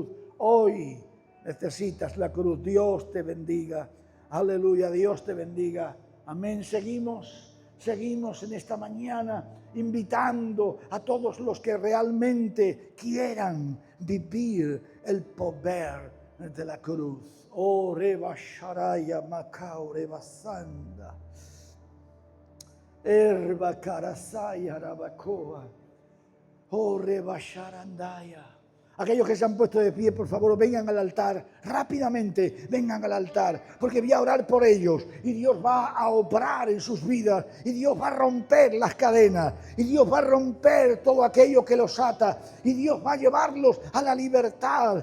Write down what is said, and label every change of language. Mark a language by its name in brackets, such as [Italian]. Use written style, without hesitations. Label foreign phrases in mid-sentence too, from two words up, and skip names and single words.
[Spanish] Hoy necesitas la cruz. Dios te bendiga. Aleluya, Dios te bendiga. Amén. Seguimos en esta mañana invitando a todos los que realmente quieran vivir el poder de la cruz. Oh, Reba Sharaya Macao Reba Sanda. Erba Karasaya Rabacoa. Oh, Reba Sharandaya. Aquellos que se han puesto de pie, por favor, vengan al altar, rápidamente vengan al altar, porque voy a orar por ellos y Dios va a obrar en sus vidas y Dios va a romper las cadenas y Dios va a romper todo aquello que los ata y Dios va a llevarlos a la libertad.